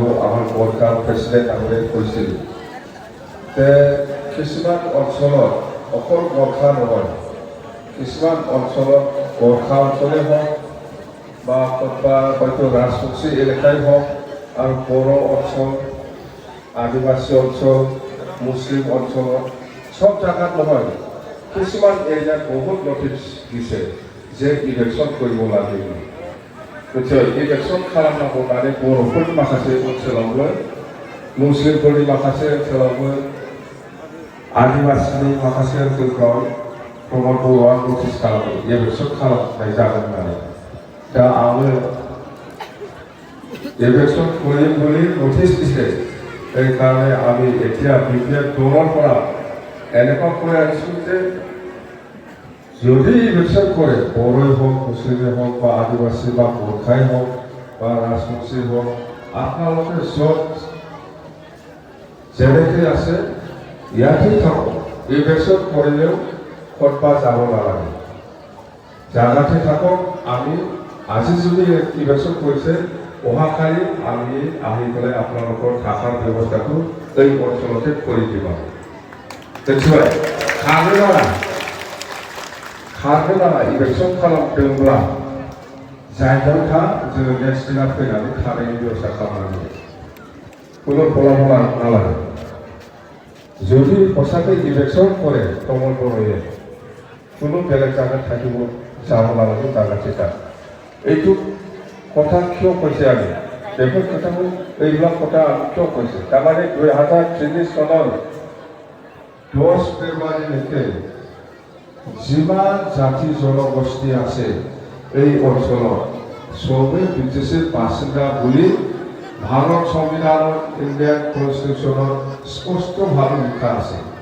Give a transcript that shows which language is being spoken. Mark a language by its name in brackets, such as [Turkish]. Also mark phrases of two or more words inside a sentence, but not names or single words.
[Assamese] আমাৰ বৰ্ডকার প্ৰেসিডেন্ট আগতে কৈছিল যে কিছুমান অঞ্চলত অকল গোৰ্খা নহয়, কিছুমান অঞ্চলত গোৰ্খা অঞ্চলেই হওক বা ক'ৰবা হয়তো ৰাজবংশী এলেকাই হওক আৰু বড়ো অঞ্চল, আদিবাসী অঞ্চল, মুছলিম অঞ্চলত সব জায়গাত নহয়, কিছুমান এৰিয়াত বহুত নটিচ দিছে যে ইলেকশ্যন কৰিব লাগে। [Bodo] ইলেকশ্যন खालामनांगौ होननानै बर'फोरनि माखासे ओनसोलावबो, मुस्लिमफोरनि माखासे ओनसोलावबो, आदिबासिनि माखासे ओनसोलफ्राव प्रमद बर'आ नटिस खालामो इलेकसन खालामनाय जागोन होननानै। दा आङो [Assamese] इलेकसन কৰি নটিচ দিছে, সেইকাৰণে আমি এতিয়া বিপিএফ দলৰ পৰা এনেকুৱা কৈ আহিছোঁ যে যদি ইলেকশ্যন কৰে বড়োই হোক, মুছলিমেই হোক বা আদিবাসী বা গোৰ্খাই হোক বা ৰাজবংশী হোক, আপোনালোকে য'ত যেনেকৈ আছে ইয়াতেই থাকক, ইলেকশ্যন কৰিলেও ক'ৰবাত যাব নালাগে, জাগাতে থাকক। আমি আজি যদি ইলেকশ্যন কৰিছে অহাকালি আমি আহি পেলাই আপোনালোকৰ থকাৰ ব্যৱস্থাটো এই অঞ্চলতে কৰি দিব। [Bodo] खारनो नाङा इलेकसन खालामदोंब्ला जायगायाव था, जोङो नेक्स्ट दिना फैनानै थानायनि बेबस्था खालामनांगौ, [Assamese] কোনো ফলাফল নালাগে। যদি সঁচাকৈ ইলেকশ্যন কৰে প্ৰমোদ বড়োৱে কোনো বেলেগ জাগাত থাকিব যাব নালাগে, জাগাতে তাত। এইটো কথা কিয় কৈছে আমি, বেফোৰ কথাবোৰ এইবিলাক কথা আমি কিয় কৈছে, তাৰমানে 2023 চনৰ 10 ফেব্ৰুৱাৰীলৈকে যিমান জাতি জনগোষ্ঠী আছে এই অঞ্চলত সবে ব্ৰিটিছৰ বাসিন্দা বুলি ভাৰত সংবিধানৰ, ইণ্ডিয়ান কনষ্টিটিউশ্যনত স্পষ্টভাৱে লিখা আছে,